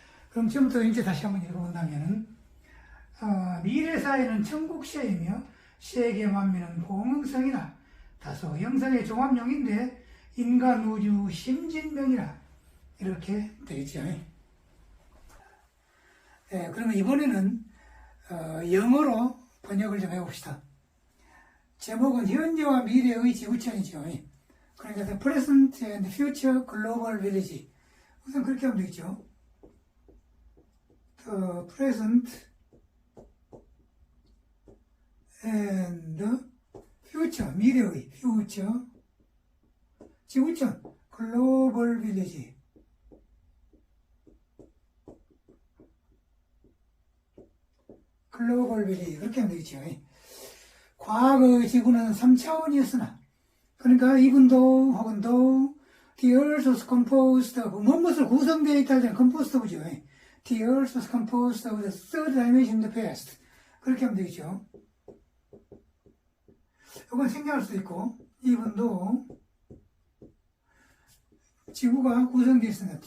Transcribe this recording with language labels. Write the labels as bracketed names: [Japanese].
[Korean] 그럼 지금부터 이제 다시 한번 읽어본다면은, 미래 사회는 천국시이며 세계 만민은 공응성이나 다소 영성의 종합용인데 인간 우주 심진명이라 이렇게 되겠죠. 그러면 이번에는 영어로 번역을 좀 해봅시다. 제목은 현재와 미래의 지구촌이죠. 그러니까 [English] The Present and Future Global Village. [Korean] 우선 그렇게 하면 되겠죠. The Present and Future, 미래의 Future 지구촌 Global Village. 글로벌 빌리지 그렇게 하면 되겠죠. 과거 지구는 3차원이었으나, 그러니까 [English] even though [Korean] 혹은 though [English] the earth was composed of [Korean] 무엇을 구성되어 있다 할 때는 [English] composed of [Korean] 죠. [English] The earth was composed of the third dimension in the past. [Korean] 그렇게 하면 되겠죠. 이건 생략할 수도 있고, [English] even though [Korean] 지구가 구성되어 있습니다.